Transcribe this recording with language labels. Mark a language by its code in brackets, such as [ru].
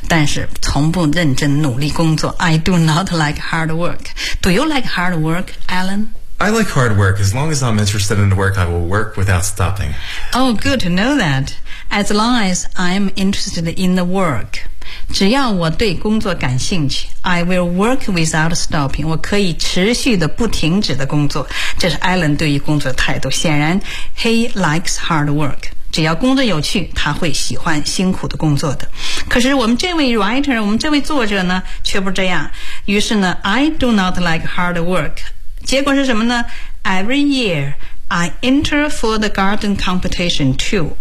[zh] 但是从不认真努力工作。 [en] I do not like hard work. Do you like hard work, Alan? I like hard work. As long as I'm interested in the work, I will work without stopping. Oh, good to know that. As long as I'm interested in the work, [zh] 只要我对工作感兴趣 [en] I will work without stopping. [zh] 我可以持续的不停止的工作。这是 Alan 对于工作的态度。显然 [en] he likes hard work. [zh] 只要工作有趣他会喜欢辛苦的工作的。可是我们这位 writer, 我们这位作者呢却不这样。于是呢 [en] I do not like hard work. [zh] 结果是什么呢 [en] ?Every year, I enter for the garden competition too.